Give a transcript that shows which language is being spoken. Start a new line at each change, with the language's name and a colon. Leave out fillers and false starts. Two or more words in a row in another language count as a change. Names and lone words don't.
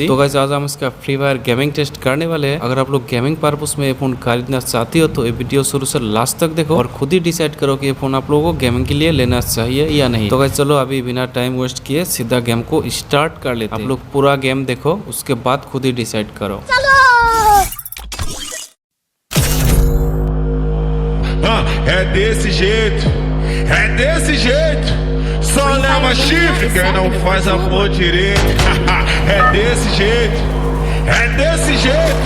Hindi: तो गाइस आज हम इसका
English: free fire gaming test
Hindi: करने वाले हैं। अगर आप लोग
English: gaming purpose
Hindi: में ये फोन खरीदना चाहती हो तो ये वीडियो शुरू से लास्ट तक देखो और खुद ही डिसाइड करो कि ये फोन आप लोगों को गेमिंग के लिए लेना चाहिए या नहीं। तो गाइस चलो अभी बिना
English: time waste
Hindi: किए सीधा गेम को स्टार्ट कर लेते हैं। आप लोग पूरा गेम देखो, उसके बाद खुद ही डिसाइड करो।
Portuguese: É desse jeito, é desse jeito. Só leva chifre quem não faz amor direito. É desse jeito, é desse jeito.